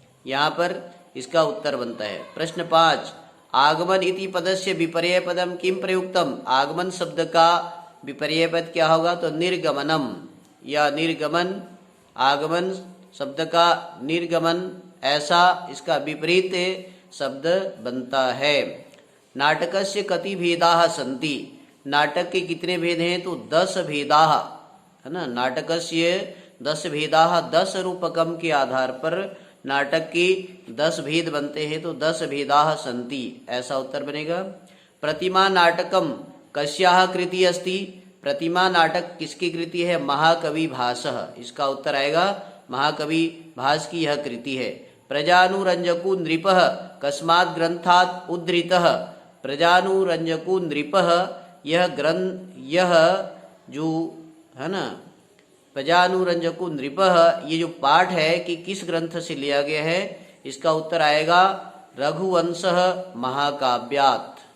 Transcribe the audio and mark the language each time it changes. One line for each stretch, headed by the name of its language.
Hindi: यहाँ पर इसका उत्तर बनता है। प्रश्न 5,
Sanskrit: आगमन इति पदस्य विपर्यय पदम किम प्रयुक्तम।
Hindi: आगमन शब्द का विपर्यय पद क्या होगा? तो निर्गमनम या निर्गमन। आगमन शब्द का निर्गमन, ऐसा इसका विपरीत शब्द बनता है।
Sanskrit: नाटकस्य कति भेदाः सन्ति।
Hindi: नाटक के कितने भेद हैं? तो 10 भेदाः, है ना। नाटकस्य 10 भेदाः, 10 रूपकम के आधार पर नाटक के 10 भेद बनते हैं, तो
Sanskrit: 10 भेदाः सन्ति,
Hindi: ऐसा उत्तर बनेगा।
Sanskrit: प्रतिमा नाटकम कस्याः कृति अस्ति।
Hindi: प्रतिमा नाटक किसकी कृति है? महाकवि भासः, इसका उत्तर आएगा महाकवि भास की यह कृति है।
Sanskrit: प्रजानुरंजको नृपः कस्मात् ग्रंथात् उद्धृतः।
Hindi: प्रजानुरंजको नृपः, यह ग्रंथ, यह जो है ना, प्रजानुरंजको नृपः, ये जो पाठ है कि किस ग्रंथ से लिया गया है? इसका उत्तर आएगा
Sanskrit: रघुवंशः महाकाव्यात्।